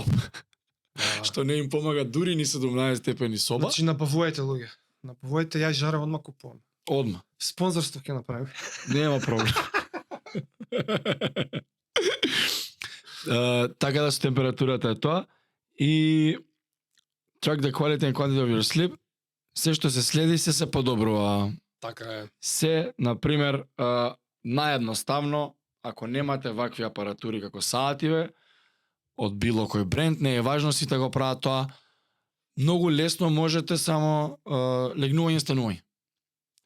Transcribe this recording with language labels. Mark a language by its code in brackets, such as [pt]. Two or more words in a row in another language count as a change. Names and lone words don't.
[mk] Што не им помага дури ни 17 степени соба. Значи набавувајте луѓе. Набавувајте, ја жара одма купувам. Одма. Спонзорство ќе направим. Нема проблем. Така да со температурата е тоа. [en] И track the quality and quantity of your sleep. [mk] Се што се следи се подобрува. Така е. Се, например, наједноставно, ако немате вакви апаратури како саативе, од било кој бренд, не е важно сите го прават тоа, многу лесно можете само легнување станување.